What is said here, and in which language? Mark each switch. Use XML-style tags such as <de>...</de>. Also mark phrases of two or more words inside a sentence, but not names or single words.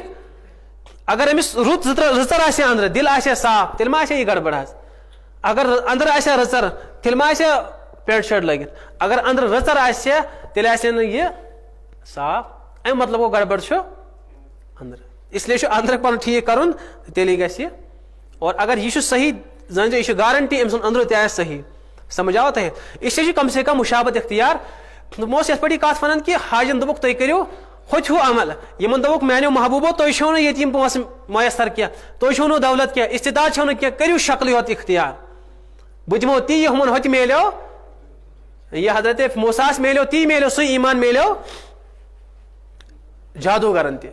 <ks>اگر أمِس رُت رٕژر آسہِ ہا أنٛدرٕ, دل آسہِ ہا صاف, تیٚلہِ ما آسہِ ہا یہِ گڑبڑ حظ. اگر أنٛدرٕ آسہِ ہا رٕژر تیٚلہِ ما آسہِ ہا پینٹ شٲٹ لٲگِتھ. اگر أنٛدرٕ رٕژر آسہِ ہا تیٚلہِ آسہِ ہا نہٕ یہِ صاف. اَمہِ مطلب گوٚو گڑبڑ چھُ أنٛدرٕ,</ks> <ur>اس لیے</ur> <ks>چھُ أنٛدرٕ پنُن ٹھیٖک کرُن, تیٚلی گژھِ یہِ.</ks> <ur>اور اگر یہ</ur> <ks>چھُ صحیح زٲنۍ زِ یہِ چھُ گارنٹی أمۍ سُنٛد أنٛدرٕ تہِ آسہِ صحیح. سمجھ آو تۄہہِ,</ks> <ur>اس لیے</ur> <ks>چھُ</ks> <ur>کم سے کم</ur> <ks>مشابت اختیار. دوٚپمو اوس یتھ پٲٹھۍ یہِ کتھ ونان کہِ حاجن دوٚپُکھ تُہۍ کٔرِو ہوٚتہِ ہیوٗ عمل, یِمن دوٚپُکھ میانیو محبوٗبو تۄہہِ چھو نہٕ ییٚتہِ یِم پونٛسہٕ میسر کینٛہہ, تۄہہِ چھو نہٕ دولت کینٛہہ, استطاعت چھو نہٕ کینٛہہ, کٔرِو شکلٕے یوت اختیار. بہٕ دِمو تی یہِ ہُمن ہوٚتہِ میلیو, یہِ حضرت موساہس میلیو تی میلیو, سُے ایمان میلیو جادوگرن تہِ.</ks>